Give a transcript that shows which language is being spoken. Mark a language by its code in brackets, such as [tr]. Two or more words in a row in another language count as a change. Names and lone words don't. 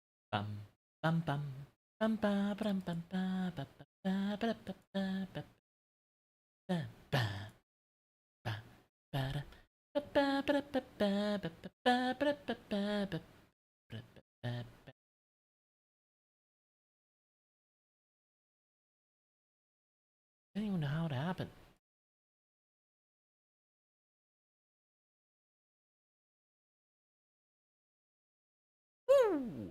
[en] Bum bum bum bum ba bum bum ba ba ba ba ba ba ba ba ba ba ba ba da ba ba ba ba ba ba ba ba ba ba ba ba. I don't even know how it happened. Woo!